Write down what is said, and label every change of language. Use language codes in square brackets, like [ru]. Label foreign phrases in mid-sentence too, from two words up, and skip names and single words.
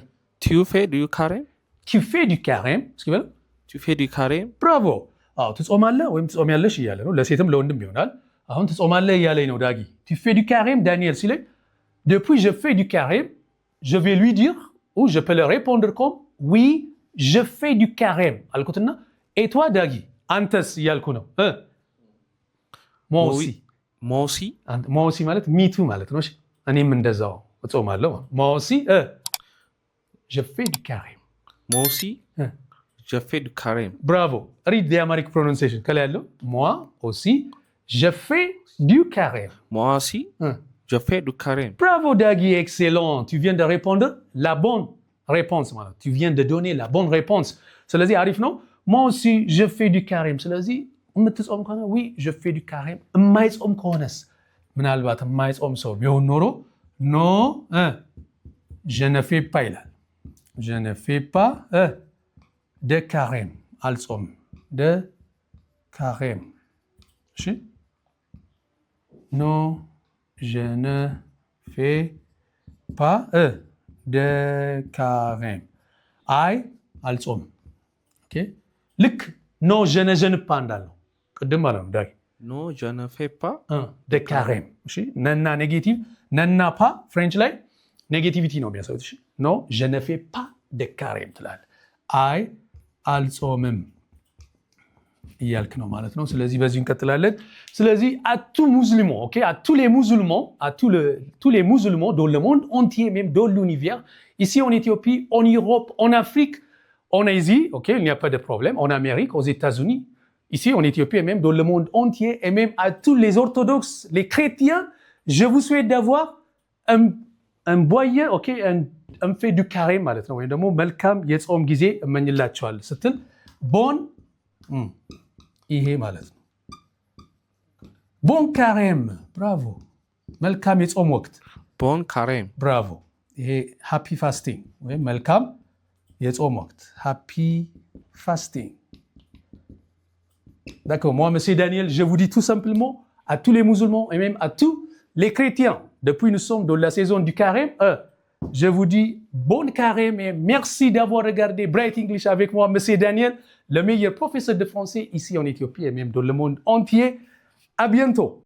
[fr] Tu fais du carême? tu fais du carême [am] እስኪ በለው [fr] Tu fais du carême? [am] ብራቮ። አዎ ትጾማለህ ወይም ትጾሚያለሽ እያለ ነው። ለሴትም ለወንድም ይሆናል። አሁን ትጾማለህ እያለኝ ነው ዳጊ። [fr] tu fais du carême ዳንኤል ሲለኝ depuis je fais du carême je vais lui dire ou je peux le répondre comme oui je fais du carême አልኩትና et toi [am] ዳጊ አንተስ እያልኩ ነው። [fr] moi aussi Moi aussi? moi aussi [am] ማለት [en] me too [am] ማለት ነው። እኔም እንደዛው እጾማለሁ። [fr] moi aussi je fais du carême. Moi aussi? Je fais du carême. Bravo. [en] Read the Amharic pronunciation. [fr] Quel est le? Moi aussi, je fais du carême. Moi aussi? Je fais du carême. Bravo Dagi, excellent. Tu viens de répondre la bonne réponse. Voilà. Tu viens de donner la bonne réponse. [am] ስለዚህ አሪፍ ነው። [fr] moi aussi je fais du carême. [am] ስለዚህ የምትጾም ከሆነ [fr] oui je fais du carême. [am] የማይጾም ከሆነስ ምናልባት የማይጾም ሰው ቢሆን ኖሮ [fr] non je ne fais pas [am] ይላል። [fr] je ne fais pas de carême. [am] አልጾም [fr] de carême. [am] እሺ [fr] non je ne fais pas de carême. [am] አይ አልጾም። ኦኬ ልክ ኖ [fr] je ne jeûne pas [am] እንዳለው ቅድም ማለት ነው ዳጊ። [fr] Non, je ne fais pas de carême. [am] እሺ ነና ኔጌቲቭ ነና ፓ ፍሬንች ላይ ኔጌቲቪቲ ነው የሚያሳዩት። እሺ ኖ [fr] je ne fais pas de carême [am] ትላለህ። አይ አልጾምም እያልክ ነው ማለት ነው። ስለዚህ በዚህ እንቀጥላለን። [fr] ስለዚህ à tout musulman, ok, à tous les musulmans, tous les musulmans dans le monde entier, même dans l'univers, ici en Éthiopie, en Europe, en Afrique, en Asie, ok, il n'y a pas de problème, en Amérique, aux États-Unis, ici en Éthiopie et même dans le monde entier, et même à tous les orthodoxes, les chrétiens, je vous souhaite d'avoir un boyer, ok, un fait du carême [am] ማለት ነው። ወይም ደግሞ መልካም የጾም ጊዜ እመኝላችኋለሁ ስትል ቦን ይሄ ማለት ነው። [fr] bon carême [am] ብራቮ። መልካም የጾም ወቅት [fr] bon carême [am] ብራቮ። ይሄ [en] happy fasting [am] ወይም መልካም የጾም ወቅት [en] happy fasting። [fr] D'accord, moi, monsieur Daniel, je vous dis tout simplement à tous les musulmans et même à tous les chrétiens, depuis nous sommes dans la saison du carême, je vous dis bon carême et merci d'avoir regardé Bright English avec moi, monsieur Daniel, le meilleur professeur de français ici en Éthiopie et même dans le monde entier. À bientôt.